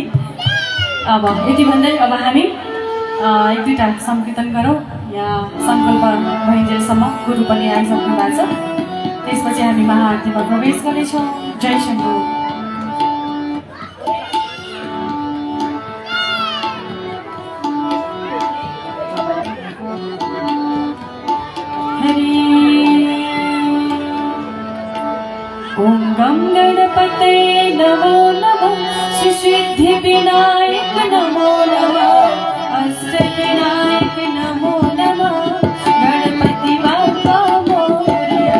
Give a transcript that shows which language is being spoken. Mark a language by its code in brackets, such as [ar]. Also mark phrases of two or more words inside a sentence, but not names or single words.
[ne] अब यति भन्दै अब हामी एक दुईवटा संकीर्तन गरौँ या सङ्कल्प भइन्जेलसम्म गुरु पनि आइसक्नु भएको छ। त्यसपछि हामी महाआरतीमा प्रवेश गर्नेछौँ। जय शम्भु। [sa] ओम गम गणपते नमो नमः श्री सिद्धि विनायक नमो नमः अष्टविनायक नमो नमः [mr] गणपति बाप्पा मोरया।